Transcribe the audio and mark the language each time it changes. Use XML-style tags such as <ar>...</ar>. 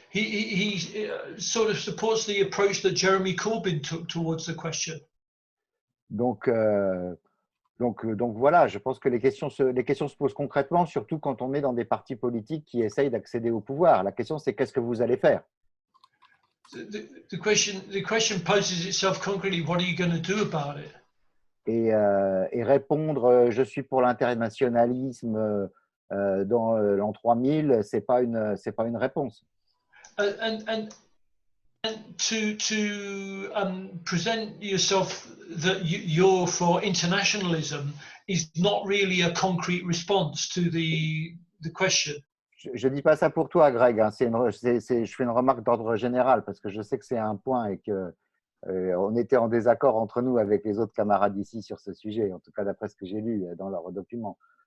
<en>He sort of supports the approach that Jeremy Corbyn took towards the question.</en> <fr>Donc, Donc voilà, je pense que les questions se posent concrètement, surtout quand on est dans des partis politiques qui essayent d'accéder au pouvoir. La question, c'est qu'est-ce que vous allez faire?</fr> <en>The question poses itself concretely. What are you going to do about it?</en> <fr>Et répondre je suis pour l'internationalisme dans l'an 3000, c'est pas une réponse.</fr> <en>And to present yourself that you're for internationalism is not really a concrete response to the question.</en> <fr>Je dis pas ça pour toi, Greg. Hein. Je fais une remarque d'ordre général parce que je sais que c'est un point et que on était en désaccord entre nous avec les autres camarades ici sur ce sujet, en tout cas d'après ce que j'ai lu dans leurs documents.</fr>